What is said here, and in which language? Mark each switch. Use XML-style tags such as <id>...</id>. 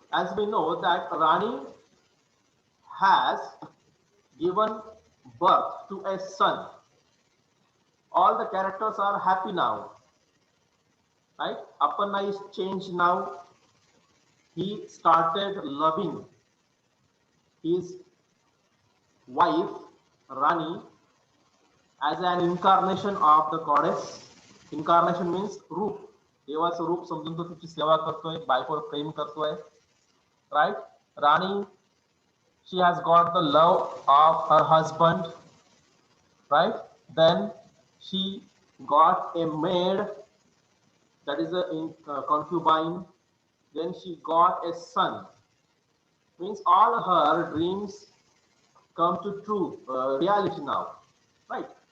<en>As we know that Rani has given birth to a son. All the characters are happy now. right? Aparna is changed now. He started loving his wife Rani as an incarnation of the goddess. Incarnation means रूप.</en> <mr>देवाचं रूप समजून तो तिची सेवा करतोय, बायकोवर प्रेम करतोय, right?</mr> <en>Rani, she has got the love of her husband, right? Then she got a maid, that is a concubine. Then she got a son. Means all her dreams come to true reality now, right?</en>